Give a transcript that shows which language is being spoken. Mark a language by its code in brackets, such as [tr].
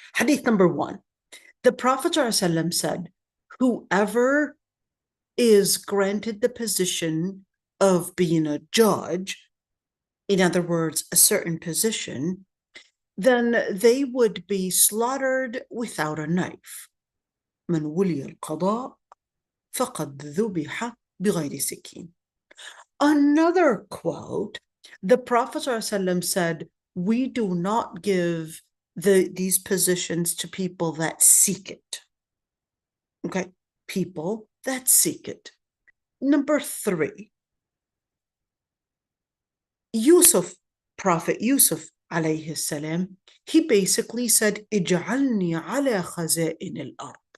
[en] Hadith number 1, the Prophet ﷺ said, whoever is granted the position of being a judge, in other words, a certain position, then they would be slaughtered without a knife. [ar] من ولي القضاء فقد ذبح بغير سكين. [en] Another quote, the Prophet ﷺ said, we do not give these positions to people that seek it. Okay, people that seek it. Number 3, Prophet Yusuf, عليه السلام, he basically said, [ar] اجعلني على خزائن الأرض.